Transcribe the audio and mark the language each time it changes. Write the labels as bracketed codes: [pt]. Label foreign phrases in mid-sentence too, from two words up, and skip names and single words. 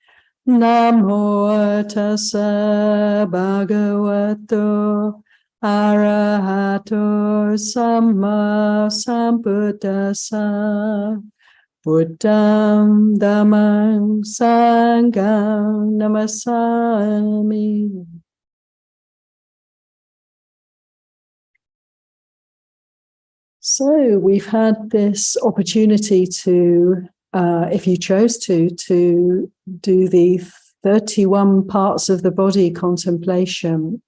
[pi] Namo tassa bhagavato arahato samma sambuddhassa. Buddham dhammam sangham namasami. [en] So we've had this opportunity to, if you chose to do the 31 parts of the body contemplation.